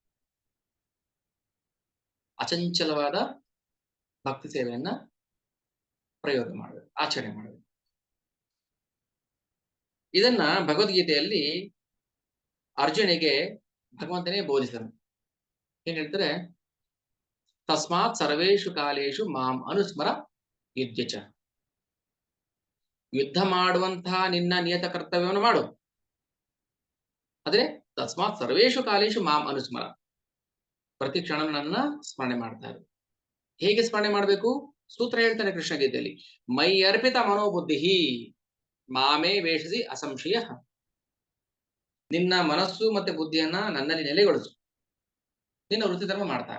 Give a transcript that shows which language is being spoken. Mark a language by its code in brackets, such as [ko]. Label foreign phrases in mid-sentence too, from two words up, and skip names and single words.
[kn] ಅಚಂಚಲವಾದ ಭಕ್ತಿ ಸೇವೆಯನ್ನ ಪ್ರಯೋಗ ಮಾಡಬೇಕು, ಆಚರಣೆ ಮಾಡಬೇಕು. ಇದನ್ನ ಭಗವದ್ಗೀತೆಯಲ್ಲಿ ಅರ್ಜುನಿಗೆ ಭಗವಂತನೇ ಬೋಧಿಸಿದನು. ಏನ್ ಹೇಳ್ತಾರೆ, [sa] ತಸ್ಮಾತ್ ಸರ್ವೇಷು ಕಾಲೇಶು ಮಾಂ ಅನುಸ್ಮರ ಯುದ್ಧಚ. [kn] ಯುದ್ಧ ಮಾಡುವಂತಹ ನಿನ್ನ ನಿಯತ ಕರ್ತವ್ಯವನ್ನು ಮಾಡು, ಆದ್ರೆ [sa] ತಸ್ಮಾತ್ ಸರ್ವೇಷು ಕಾಲೇಶು ಮಾಂ ಅನುಸ್ಮರ, [kn] ಪ್ರತಿ ಕ್ಷಣ ನನ್ನ ಸ್ಮರಣೆ ಮಾಡ್ತಾ ಇರು. ಹೇಗೆ ಸ್ಮರಣೆ ಮಾಡಬೇಕು? ಸೂತ್ರ ಹೇಳ್ತಾನೆ ಕೃಷ್ಣ ಗೀತೆಯಲ್ಲಿ, [sa] ಮೈ ಅರ್ಪಿತ ಮನೋಬುದ್ಧಿ ಮಾಮೇ ವೇಷಸಿ ಅಸಂಶಯ. [kn] ನಿನ್ನ ಮನಸ್ಸು ಮತ್ತೆ ಬುದ್ಧಿಯನ್ನ ನನ್ನಲ್ಲಿ ನೆಲೆಗೊಳಿಸು, ನಿನ್ನ ವೃತ್ತಿ ಧರ್ಮ ಮಾಡ್ತಾರೆ.